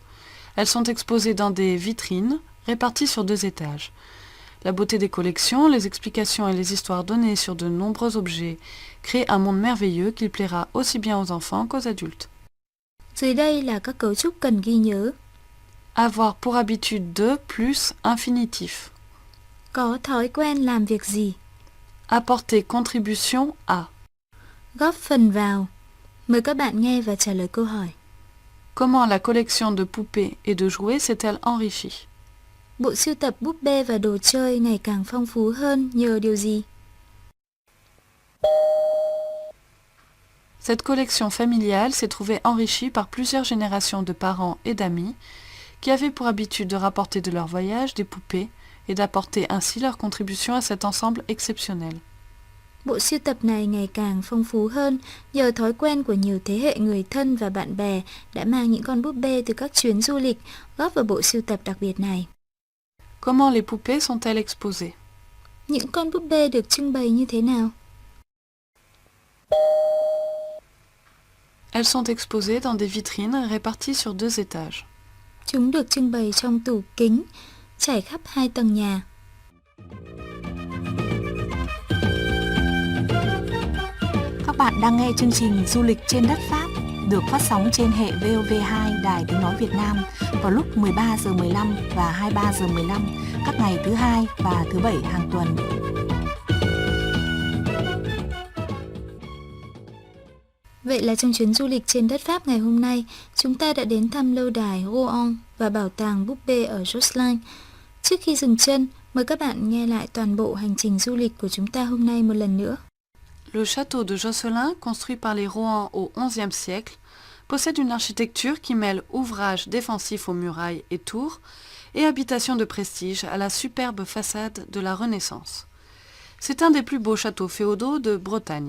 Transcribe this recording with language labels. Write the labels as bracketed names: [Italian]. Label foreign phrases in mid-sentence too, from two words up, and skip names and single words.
[French] Elles sont exposées dans des vitrines réparties sur 2 étages. La beauté des collections, les explications et les histoires données sur de nombreux objets créent un monde merveilleux qu'il plaira aussi bien aux enfants qu'aux adultes. [Vietnamese] Dưới đây là các cấu trúc cần ghi nhớ. [French] Avoir pour habitude de plus infinitif. [Vietnamese] Có thói quen làm việc gì? [French] Apporter contribution à. [Vietnamese] Góp phần vào. Mời các bạn nghe và trả lời câu hỏi. [French] Comment la collection de poupées et de jouets s'est-elle enrichie? [Vietnamese] Bộ sưu tập búp bê và đồ chơi ngày càng phong phú hơn nhờ điều gì? [French] Cette collection familiale s'est trouvée enrichie par plusieurs générations de parents et d'amis qui avaient pour habitude de rapporter de leur voyage des poupées et d'apporter ainsi leur contribution à cet ensemble exceptionnel. [Vietnamese] Bộ sưu tập này ngày càng phong phú hơn nhờ thói quen của nhiều thế hệ người thân và bạn bè đã mang những con búp bê từ các chuyến du lịch góp vào bộ sưu tập đặc biệt này. [French] Comment les poupées sont-elles exposées? [Vietnamese] Những con búp bê được trưng bày như thế nào? [French] Elles sont exposées dans des vitrines réparties sur 2 étages. [Vietnamese] Chúng được trưng bày trong tủ kính, trải khắp 2 tầng nhà. Các bạn đang nghe chương trình Du lịch trên đất Pháp được phát sóng trên hệ VOV2 Đài Tiếng Nói Việt Nam vào lúc 13 giờ 15 và 23 giờ 15 các ngày thứ Hai và thứ Bảy hàng tuần. Vậy là trong chuyến du lịch trên đất Pháp ngày hôm nay, chúng ta đã đến thăm lâu đài Rouen và bảo tàng búp bê ở Josselin. Trước khi dừng chân, mời các bạn nghe lại toàn bộ hành trình du lịch của chúng ta hôm nay một lần nữa. [French] Le château de Josselin, construit par les Rohan au XIe siècle, possède une architecture qui mêle ouvrage défensif aux murailles et tours et habitation de prestige à la superbe façade de la Renaissance. C'est un des plus beaux châteaux féodaux de Bretagne.